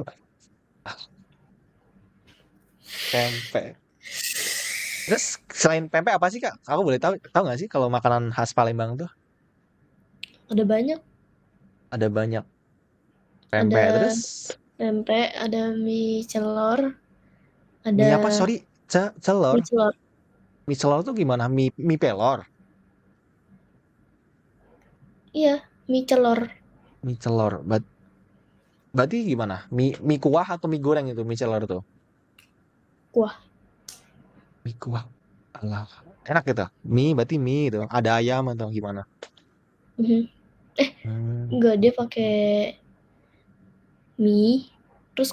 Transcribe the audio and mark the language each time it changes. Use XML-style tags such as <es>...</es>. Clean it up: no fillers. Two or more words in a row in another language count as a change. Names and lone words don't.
<id>Ah, pempek. Terus selain pempek apa sih, Kak? Aku boleh tahu tahu nggak sih kalau makanan khas Palembang tuh Ada banyak. ada banyak pempek. Ada Terus pempek, ada mie celor, mie apa? ada Sorry, celor. mie celor. Mie celor tuh gimana? Mie pelor. Iya, mie celor. Mie celor. Berarti gimana? Mie kuah atau mie goreng itu mie celor tuh? Kuah. Mie kuah. Alah, enak gitu. Mie berarti mie itu. Ada ayam atau gimana? Mhm. Eh, Hmm. enggak, dia pakai mie, terus</id>